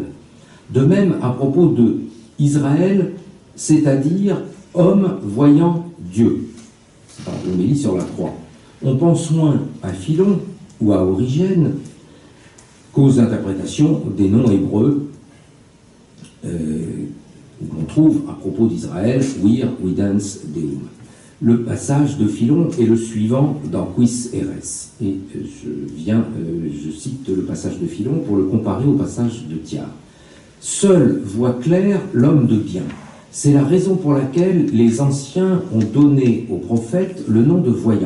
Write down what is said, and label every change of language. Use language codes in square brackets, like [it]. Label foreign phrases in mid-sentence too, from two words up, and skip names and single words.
[fr] De même à propos de Israël, c'est-à-dire homme voyant Dieu. C'est par l'homélie sur la croix. On pense moins à Philon ou à Origène qu'aux interprétations des noms hébreux qu'on trouve à propos d'Israël, [la] vir videns deum. [fr] Le passage de Philon est le suivant dans Quis eres. Et je cite le passage de Philon pour le comparer au passage de Thiard. Seul voit clair l'homme de bien. C'est la raison pour laquelle les anciens ont donné au prophète le nom de voyant.